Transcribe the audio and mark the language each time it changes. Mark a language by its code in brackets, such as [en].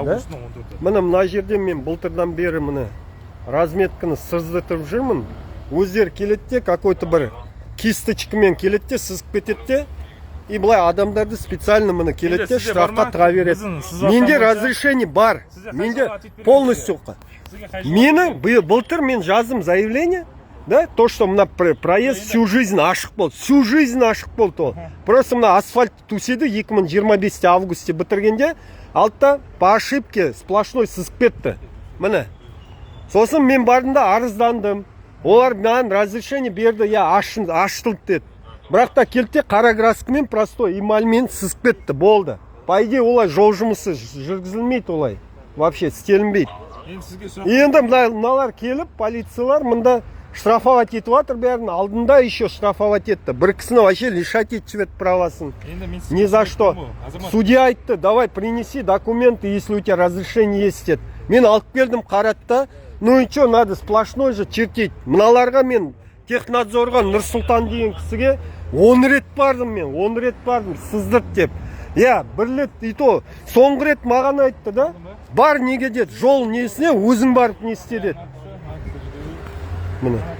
[kk] Августың 14-і. Мына мына жерде мен былтырдан бері міне разметканы сыздыртып жүрмін. Өздері келеді де какой-то бір кисточкамен келеді де сызып кетеді де. И былай адамдарды специально міне келеді де штрафқа тыға береді. Менде разрешение бар. Менде полностью. Мені былтыр мен жаздым заявление. [ru] Да, то, что [kk] мына проезд всю жизнь ашық болды. [ru] Всю жизнь [kk] ашық болды ол. Просто мына асфальт туседі 2025 августе бітіргенде, алтта [ru] по ошибке [kk] сплошной сызып кетті. Міне. Сосын мен бардым да арыздандым. Олар маған разрешение берді, я аштылды деді. Бірақ та келді қара краскамен простой эмальмен сызып кетті, болды. По идее олай жол жұмысы жүргізілмейді олай. Вообще істелінбейді. Енді мыналар келіп, полициялар мында штрафовать етіп жатыр бәрін, алдында еще штрафовать етті. Бір кісіні вообще лишать етіп правасын. [ru] Ни за что. [kk] Судья айтты, [ru] давай принеси документы, если у тебя разрешение есть [kk] деді. Мен алып келдім қаратта, [ru] ну и что, надо сплошной же чертить. [kk] Мыналарға мен технадзорға Нұрсұлтан деген кісіге 10 рет бардым, сыздырт деп. Я, бір рет, [ru] и то, [kk] соңғы рет маған айтты да, бар неге деді, жол несіне өзің барып не істе деді. Міне.